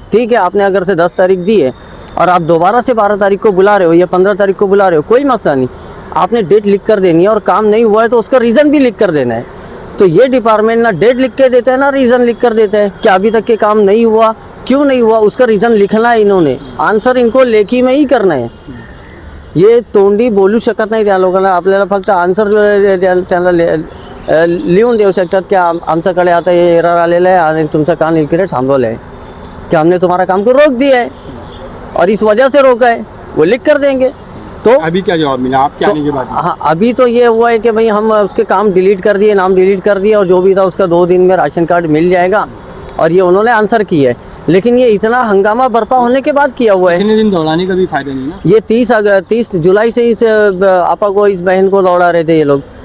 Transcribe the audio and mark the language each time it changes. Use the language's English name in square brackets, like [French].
[Hindi] ठीक है, आपने अगर से 10 तारीख दी है और आप दोबारा से 12 तारीख को बुला रहे हो या 15 तारीख को बुला रहे हो कोई मसला नहीं. आपने डेट लिख कर देनी है और काम नहीं हुआ है तो उसका रीज़न भी लिख कर देना है. तो ये डिपार्टमेंट ना डेट लिख के देता है ना रीज़न लिख कर देता है कि अभी तक के काम नहीं हुआ, क्यों नहीं हुआ उसका रीज़न लिखना है इन्होंने. आन्सर इनको लेखी में ही करना है. [Marathi] ये तोंडी बोलू शकत नाही त्या लोकांना. आपल्याला फक्त आन्सर त्यांना लिहून देऊ शकतात की आमच्याकडे आता हे एरर आलेलं आहे आणि तुमचं काम इकडे थांबवलं आहे [Hindi] कि हमने तुम्हारा काम को रोक दिया है और इस वजह से रोका है, वो लिख कर देंगे. तो अभी क्या जवाब मिला आपके आने के बाद? हाँ, अभी तो ये हुआ है कि भाई हम उसके काम डिलीट कर दिए, नाम डिलीट कर दिए और जो भी था उसका 2 दिन में राशन कार्ड मिल जाएगा और ये उन्होंने आंसर किया है. लेकिन ये इतना हंगामा बर्पा होने के बाद किया हुआ है. इतने दिन दौड़ाने का भी फायदा नहीं ना. ये 30 जुलाई से इस आपा को इस बहन को दौड़ा रहे थे ये लोग.